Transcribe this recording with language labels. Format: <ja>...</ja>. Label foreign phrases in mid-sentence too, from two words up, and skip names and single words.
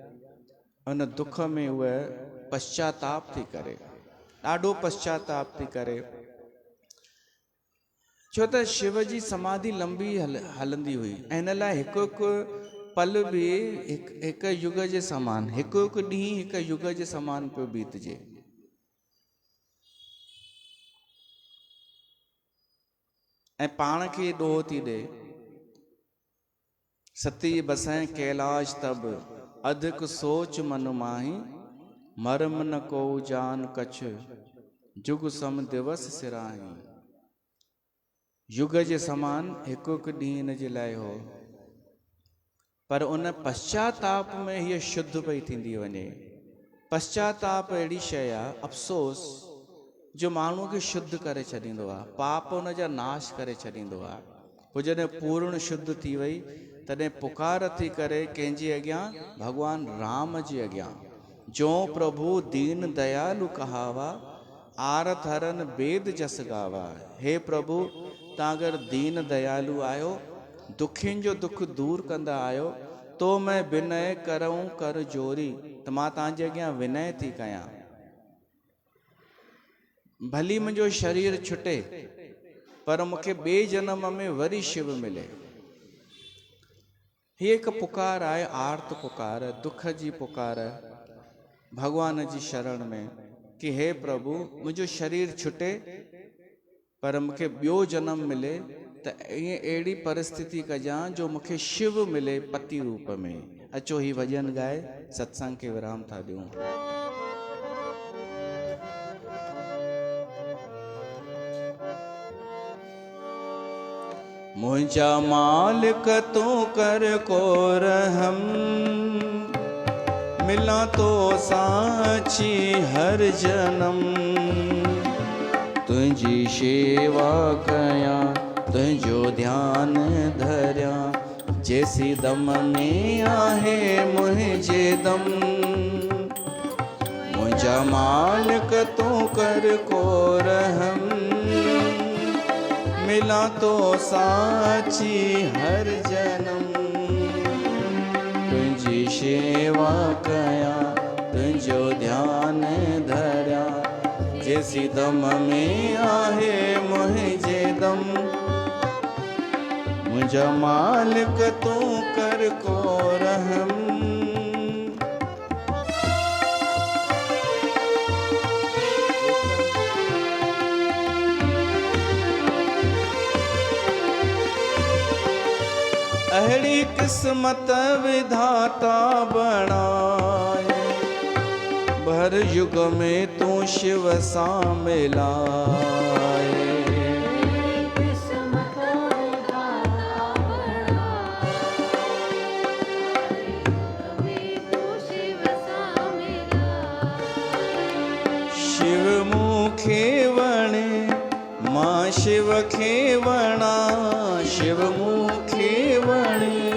<sd>उन दुख में उहा पश्चाताप थी करे, ॾाढो पश्चाताप थी करे, छो त शिव जी समाधि लंबी हलंदी हुई, ऐं हिन लाइ हिकु हिकु पल बि हिकु युग जे समान, हिकु हिकु ॾींहुं हिकु युग जे समान पियो बीतजे। ऐं पाण खे ॾोह थी ॾे,</sd> <awa>सती बसैं कैलाश तब अधिक सोच मन माही मरम न को जान कछ जुग सम दिवस सिराही।</awa> <sd>युग जे समान हिकु हिकु ॾींहुं हिन जे लाइ हो, पर उन पश्चाताप में हीअ शुद्ध पई थींदी वञे। पश्चाताप अहिड़ी शइ आहे, अफ़सोस, जो माण्हूअ खे शुद्ध करे छॾींदो आहे, पाप उन जा नाश करे छॾींदो आहे। पोइ जॾहिं पूर्ण शुद्ध थी वई तॾहिं पुकार थी करे कंहिंजे अॻियां, भॻवान राम जे अॻियां, जो</sd> <awa>प्रभु दीन दयालु कहावा आरत हरन वेद जस गावा।</awa> <sd>हे प्रभु, तव्हां अगरि दीन दयालु आहियो, दुखियुनि जो दुख दूर कंदा आहियो,</sd> <awa>तो मैं विनय करऊं कर जोरी,</awa> <sd>त मां तव्हांजे अॻियां विनय थी कयां। भली मुंहिंजो शरीर छुटे पर मूंखे ॿिए जनम में वरी शिव मिले। हीअ हिकु पुकार आहे, आर्त पुकार, दुख जी पुकार भगवान जी शरण में, कि हे प्रभु, मुंहिंजो शरीर छुटे पर मूंखे ॿियो जनम मिले, त ईअं अहिड़ी परिस्थिति कजां जो मूंखे शिव मिले पति रूप में। अचो ही भॼन ॻाए सत्संग खे विराम था ॾियूं। मुंहिंजा मालिक तू कर को रहम, मिला तो साची हर जन्म। तुझी शेवा कयां, तुझो ध्यान धरिया, जैसी दम में आहे मुझे दम। मुंहिंजा मालिक तू कर को रहम, मिला तो साची हर जन्म। तुझी शेवा कया, तुझो ध्यान धरिया, जैसी दम में आहे मुझे दम। मुंहिंजा मालिक तू कर को रहम। अहिड़ी किस्मत विधाता बणाए, भर युग में तू शिव सां मिलाए। शिव मूंखे वणे, मां शिव खे वणा, शिव मूंखे वणे।</sd>